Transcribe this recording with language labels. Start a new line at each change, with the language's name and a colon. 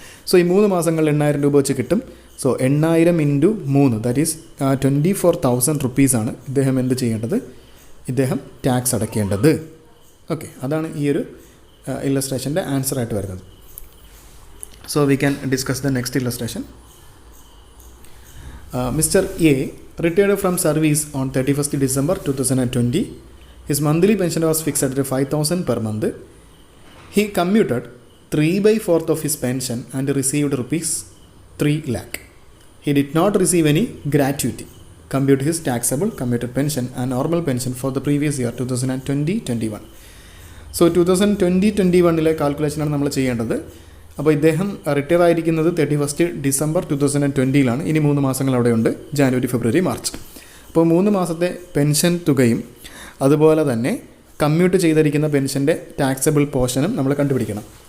Malayalam: So ഈ 3 മാസങ്ങളിൽ 8,000 രൂപ വെച്ച് കിട്ടും. സോ 8,000 ഇൻറ്റു 3 ദാറ്റ് ഈസ് 24,000 റുപ്പീസാണ് ഇദ്ദേഹം എന്ത് ചെയ്യേണ്ടത്, ഇദ്ദേഹം ടാക്സ് അടയ്ക്കേണ്ടത്. ഓക്കെ, അതാണ് ഈ ഒരു ഇല്ലസ്ട്രേഷൻ്റെ ആൻസറായിട്ട് വരുന്നത്.
English: So we can discuss the next illustration. Mister A retired from service on 31st December 2020. His monthly pension was fixed at 5,000 per month. He commuted 3/4 of his pension and received rupees 3 lakh. He did not receive any gratuity. Compute his taxable commuted pension and normal pension for the previous year 2020-21.
Malayalam: So 2020-21 കാൽക്കുലേഷനാണ് നമ്മൾ ചെയ്യേണ്ടത്. അപ്പോൾ ഇദ്ദേഹം retire ആയിരിക്കുന്നത് 31st December 2020. ഇനി 3 മാസങ്ങൾ അവിടെയുണ്ട്, ജാനുവരി, ഫെബ്രുവരി, March. അപ്പോൾ 3 മാസത്തെ പെൻഷൻ തുകയും അതുപോലെ തന്നെ കമ്മ്യൂട്ട് ചെയ്തിരിക്കുന്ന പെൻഷൻ്റെ ടാക്സബിൾ പോർഷനും നമ്മൾ കണ്ടുപിടിക്കണം.